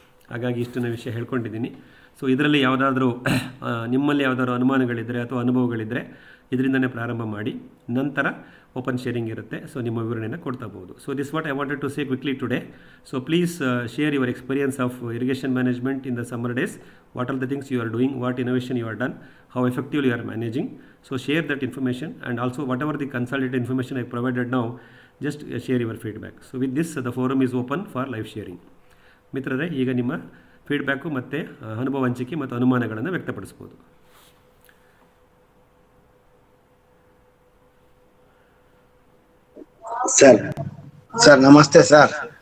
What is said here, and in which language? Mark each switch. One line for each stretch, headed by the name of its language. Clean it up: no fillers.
Kannada: ಹಾಗಾಗಿ ಇಷ್ಟನ್ನ ವಿಷಯ ಹೇಳ್ಕೊಂಡಿದ್ದೀನಿ. ಸೊ ಇದರಲ್ಲಿ ಯಾವುದಾದ್ರೂ ನಿಮ್ಮಲ್ಲಿ ಯಾವುದಾದ್ರು ಅನುಮಾನಗಳಿದ್ದರೆ ಅಥವಾ ಅನುಭವಗಳಿದ್ದರೆ ಇದರಿಂದನೇ ಪ್ರಾರಂಭ ಮಾಡಿ, ನಂತರ ಓಪನ್ ಶೇರಿಂಗ್ ಇರುತ್ತೆ.
English: so
Kannada: ನಿಮ್ಮ ವಿವರಣೆಯನ್ನು ಕೊಡ್ತಾ ಹೋಗ್ಬೋದು.
English: So this what I wanted to say quickly today. So please share your experience of irrigation management in the summer days. What are the things you are doing, what innovation you are done, how effectively you are managing. So share that information, and also whatever the consolidated information I provided now, just share your feedback. So with this the forum is open for live sharing.
Kannada: ಮಿತ್ರರೇ, ಈಗ ನಿಮ್ಮ feedback ಮತ್ತು ಅನುಭವ ಹಂಚಿಕೆ ಮತ್ತು ಅನುಮಾನಗಳನ್ನು ವ್ಯಕ್ತಪಡಿಸ್ಬೋದು. Sir ನಮಸ್ತೆ sir.